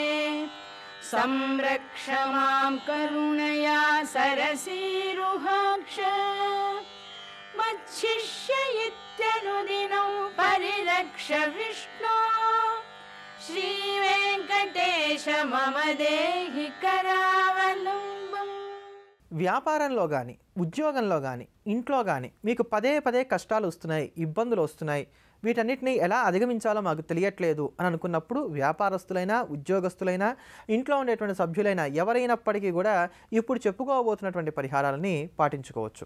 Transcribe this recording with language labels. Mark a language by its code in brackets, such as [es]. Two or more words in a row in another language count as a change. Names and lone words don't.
[sa] संरक्ष मां करुणया सरसीरुहाक्ष मच्छिष्य इत्यनुदिनं परिरक्ष विष्णो श्रीवेङ्कटेश मम देहि करावलम्बम् [te] వ్యాపారంలో కానీ ఉద్యోగంలో కానీ ఇంట్లో కానీ మీకు పదే పదే కష్టాలు వస్తున్నాయి, ఇబ్బందులు వస్తున్నాయి, వీటన్నిటిని ఎలా అధిగమించాలో మాకు తెలియట్లేదు అని అనుకున్నప్పుడు వ్యాపారస్తులైనా ఉద్యోగస్తులైనా ఇంట్లో ఉండేటువంటి సభ్యులైనా ఎవరైనప్పటికీ కూడా ఇప్పుడు చెప్పుకోబోతున్నటువంటి పరిహారాలని పాటించుకోవచ్చు.